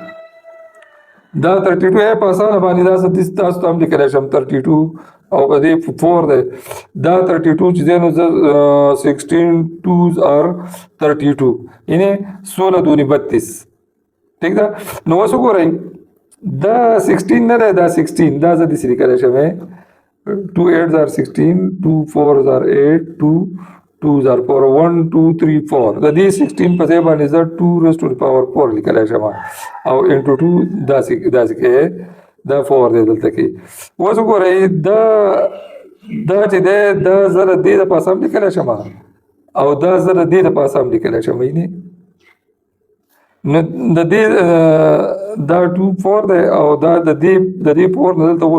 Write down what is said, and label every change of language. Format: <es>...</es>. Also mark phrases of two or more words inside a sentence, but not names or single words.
<ps>دا 32 په اسانه باندې دا تاسو ته هم لیکلی شم 32 او په دې 4 دی دا 32 چې دی نو</ps> <en>16 2s are 32</en> <ps>یعنی 16 دونی 32 ٹھیک ده نو اوس وګورئ دا 16 نه دی دا 16 دا زه داسې لیکلی شم</ps> <en>2 8s are 16 2 4s are 8 2 2s are 4</en> <ps>1 2 3 4 د دې 16 په ځای باندې زه</ps> <en>2 raised to the power 4</en> <ps>لیکلی شم او انټو 2 داسې کې دا 4 دی دلته کې اوس وګورئ دا چې دی دا زه د دې دپاسه هم لیکلی شم او دا زه د دې دپاسه هم لیکلی شم وینې نو د دې دا 2 4 دی او دا د دې 4 نه دلته</ps>